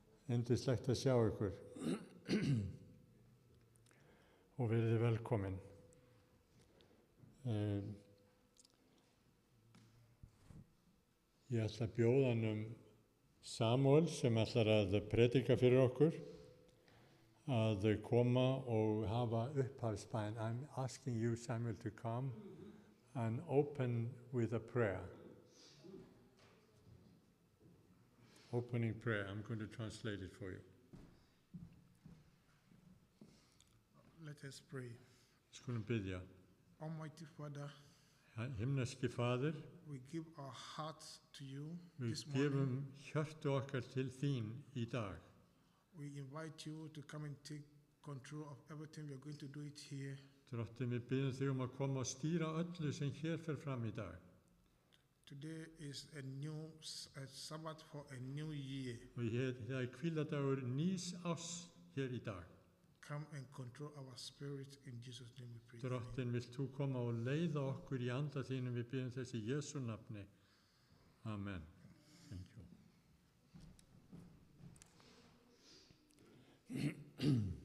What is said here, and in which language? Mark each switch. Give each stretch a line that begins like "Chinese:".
Icelandic: Yndislegt að sjá ykkur og verið velkomin. Ég ætla að bjóða hann Samuel sem ætlar að predika fyrir okkur að koma og hafa upphafsbæn.
English: I'm asking you, Samuel, to come and open with a prayer. Opening prayer. I'm going to translate it for you. Let us pray.
Icelandic: Skulum biðja.
English: Almighty Father,
Icelandic: Himneski Faðir,
English: we give our hearts to you
Icelandic: við
English: this morning.
Icelandic: gefum hjörtu okkar til þín í dag.
English: We invite you to come and take control of everything. We are going to do it here.
Icelandic: Drottinn, við biðjum þig að koma og stýra öllu sem hér fer fram í dag.
English: Today is a Sabbath for a new year.
Icelandic: Og það hvíladagur nýs árs hér í dag.
English: Come and control our spirit in Jesus' name we pray.
Icelandic: Drottinn, vilt þú koma og leiða okkur í anda þínum, við biðjum þess í Jesú nafni. Amen.
English: Thank you.